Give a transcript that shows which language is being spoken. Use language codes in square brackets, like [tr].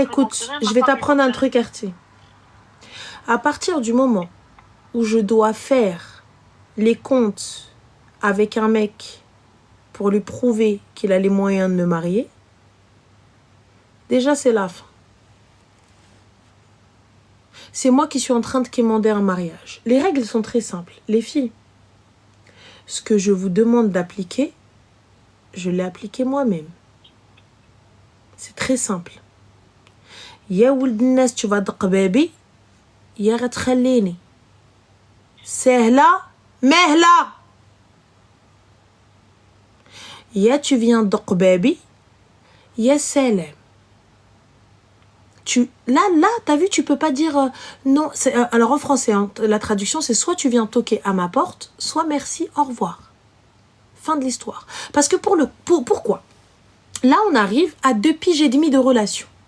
[fr] Écoute, je vais t'apprendre un truc, Arti. À partir du moment où je dois faire les comptes avec un mec pour lui prouver qu'il a les moyens de me marier, déjà c'est la fin. C'est moi qui suis en train de quémander un mariage. Les règles sont très simples. Les filles, ce que je vous demande d'appliquer, je l'ai appliqué moi-même. C'est très simple. [ar] يا ولد الناس [fr] tu vas [ar] دقبابي يا غتخليني سهلة مهلة يا [fr] tu viens [ar] دقبابي يا سلام. [fr] Là, t'as vu, tu peux pas dire non. Alors en français, hein, la traduction, c'est soit tu viens toquer à ma porte, soit merci, au revoir. Fin de l'histoire. Parce que pourquoi? Là, on arrive à 2 piges et demi de relation.